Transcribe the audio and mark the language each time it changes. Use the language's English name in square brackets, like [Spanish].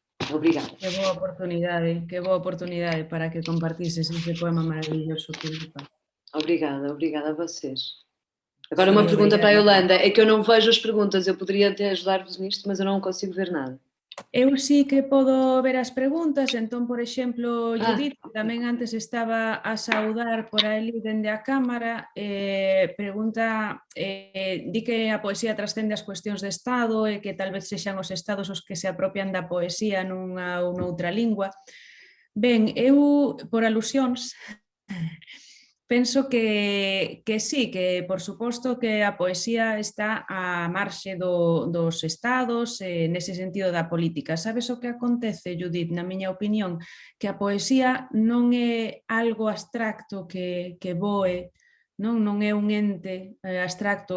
[Portuguese] Obrigada. [Galician] Que boa oportunidade para que compartises ese poema maravilloso, Filipa. [Portuguese] Obrigada a vocês. Agora Sim, uma pergunta obrigada. para a Yolanda, é que eu não vejo as perguntas, eu poderia até ajudar-vos nisto, mas eu não consigo ver nada. [Galician] Eu sí que podo ver as preguntas, entón, por exemplo, Judith, que tamén antes estaba a saudar por ali dende a cámara, pregunta, di que a poesía trascende as cuestións de Estado e que tal vez sexan os Estados os que se apropian da poesía nunha ou noutra lingua. Ben, eu, por alusións, penso que sí, que por suposto que a poesía está á marxe dos estados, nese sentido da política. Sabes o que acontece, Judith, na miña opinión? Que a poesía non é algo abstracto que voe, non é un ente abstracto.